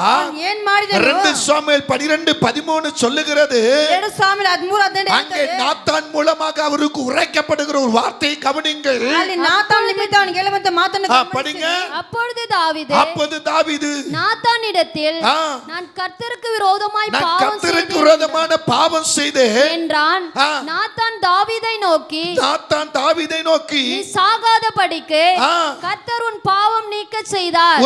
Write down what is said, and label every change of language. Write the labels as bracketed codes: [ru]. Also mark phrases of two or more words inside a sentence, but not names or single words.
[kn] ಅವನು ಏನ್ ಮಾಡಿದನು? [ta] 2 சாமுவேல் 12:13 சொல்லுகிறது. [kn] 2 ಸಾಮುವೇಲ 13:15 [ta] அங்கே நாத்தான் மூலமாக அவருக்கு உரைக்கப்படுகிற ஒரு வார்த்தையை கவனிங்கள். [kn] ಅಲ್ಲಿ ನಾತಾನ್ ನಿಮಿತ್ತ ಅವನಿಗೆ ಹೇಳುವಂತ ಮಾತನ್ನು [ta] படிங்க. அப்பொழுது தாவீது அப்போது தாவீது நாத்தானிடத்தில் நான் கர்த்தருக்கு விரோதமாய் நான் பாவம் கர்த்தருக்கு செய்தேன் விரோதமான பாவம் செய்தேன் என்றான். ஆ. நாத்தான் தாவீதை நோக்கி நாத்தான் தாவீதை நோக்கி நீ சாகாதபடிக்கு ஆ. கர்த்தர் உன் பாவம் நீக்க செய்தார்.